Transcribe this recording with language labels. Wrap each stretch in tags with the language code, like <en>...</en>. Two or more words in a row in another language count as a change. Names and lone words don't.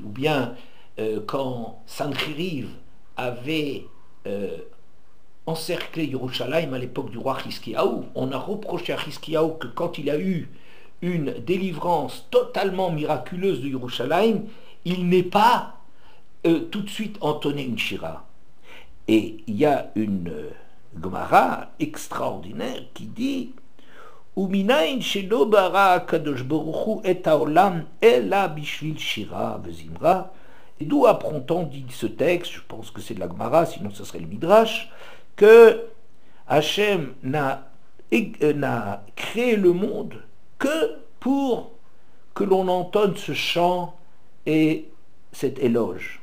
<fr>Ou bien quand Sancheriv avait encerclé Yerushalayim à l'époque du roi Chizkiyahu, on a reproché à Chizkiyahu que quand il a eu une délivrance totalement miraculeuse de Yerushalayim, il n'est pas tout de suite entonné une shira. Et il y a une Gemara extraordinaire qui dit</fr> <he>ומניין שלא ברא קדוש ברוך הוא את העולם אלא בשביל שירה וזמרה.</he> <fr>Et d'où apprend-on, dit ce texte, je pense que c'est de la Gemara, sinon ce serait le Midrash, que Hachem n'a créé le monde que pour que l'on entonne ce chant et cet éloge.</fr>